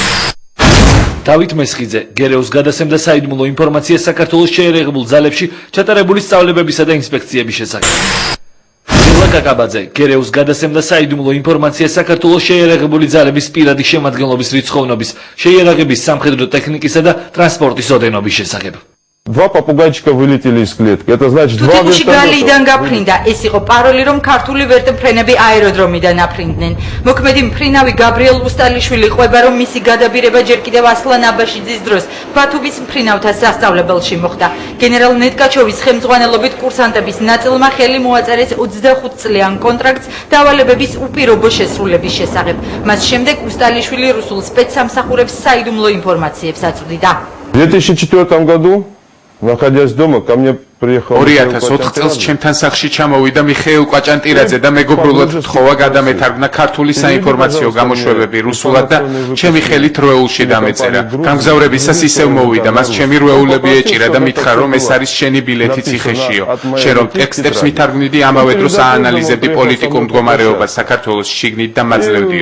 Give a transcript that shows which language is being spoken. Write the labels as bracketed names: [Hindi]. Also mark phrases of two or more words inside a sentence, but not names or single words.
[Georgian] დავით მესხიძე გერეუს გადასცემდა საიდუმლო ინფორმაციას საქართველოს შეიარაღებულ ძალებში ჩატარებული სწავლებებისა და ინსპექციების შესახებ. დილა კაკაბაძე გერეუს გადასცემდა საიდუმლო ინფორმაციას საქართველოს შეიარაღებული ძალების პირადი შემადგენლობის რიცხოვნობის, შეიარაღების სამხედრო ტექნიკისა და ტრანსპორტის ოდენობის შესახებ. [Russian] Два попугайчика вылетели из клетки. Это значит два [Georgian] ვერტმფრენიდან გაფრინდა. ეს იყო პაროლი, რომ ქართული ვერტმფრენები აეროდრომიდან აფრინდნენ. მოქმედი მფრინავი გაბრიელ უსტალიშვილი ყვება, რომ მისი გადაბირება ჯერ კიდევ ასლან აბაშიძის დროს ბათუმის მფრინავთა სასწავლებელში მოხდა. გენერალ ნეტკაჩოვის ხელმძღვანელობით კურსანტების ნაწილმა ხელი მოაწერეს 25 წლიან კონტრაქტს დავალებების უპირობო შესრულების შესახებ. მას შემდეგ უსტალიშვილი რუსულ სპეცსამსახურებს საიდუმლო ინფორმაციებს აწვდიდა. [Russian] В 2004 году, находясь дома, ко мне приехал [Georgian] 2004 წელს ჩემთან სახლში ჩამოვიდა მიხეილ კვაჭანტირაძე და მეგობრულად თხოვა გადამეთარგმნა ქართული საინფორმაციო გამოშვებები რუსულად და ჩემი ხელით რვეულში დამეწერა. გამგზავრებისას ისევ მოვიდა, მას ჩემი რვეულები ეჭირა და მითხრა, რომ ეს არის შენი ბილეთი ციხეშიო. შენ რომ ტექსტებს მითარგმნიდი, ამავე დროს აანალიზებდი პოლიტიკურ მდგომარეობას საქართველოს შიგნით და მაძლევდიო.